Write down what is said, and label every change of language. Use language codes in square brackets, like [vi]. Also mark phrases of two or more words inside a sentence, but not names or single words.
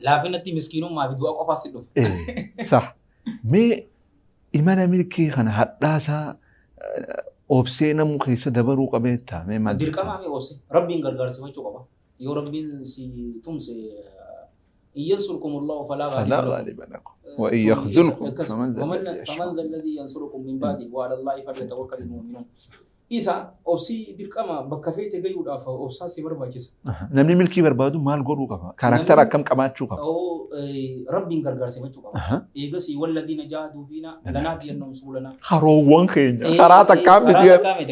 [om] Laafinatti miskiinummaa fi du'a qofaas si dhufu. Sah. Mee imala milkii kana hadhaasaa obsee namu keessa dabaruu qabeetta mee maal dirqamaa mee obsee rabbiin gargaarsifachuu qaba yoo rabbiin si tumse [ar] إن ينصركم الله فلا غالب لكم وإن يخذلكم فمن ذا الذي ينصركم من بعد وعلى الله فليتوكل المؤمنون [om] isa obsii dirqama bakka feete gayuudhaaf obsaa si barbaachisa. Namni milkii barbaadu maal godhuu qaba? Kaarakter akkam qabaachuu qaba? Rabbiin gargaarsifachuu qaba. Eegas [ar] والذين جاهدوا فينا لنهدينهم سبلنا. [om] Karoowwan keenya karaa takkaan miti.